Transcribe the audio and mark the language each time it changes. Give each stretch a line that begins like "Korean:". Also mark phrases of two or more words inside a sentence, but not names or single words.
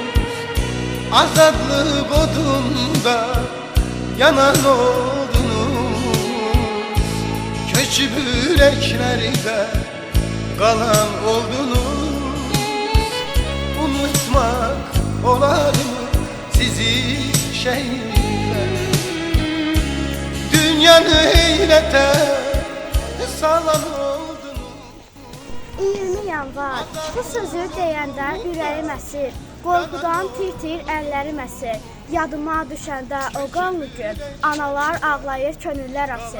Turkish: azadlık odunda yanan oldunuz, köçüp yüreklerde kalan oldunuz. Unutmak olar mı sizi şehitler? Dünyanı heyrete salan oldunuz.
Azerbaijani: 20 yanvar. Bu sözü deyəndə ürəyim əsir, qorxudan tir-tir əllərim əsir. Yadıma düşəndə o qanlı gün, analar ağlayır, könüllər əsir.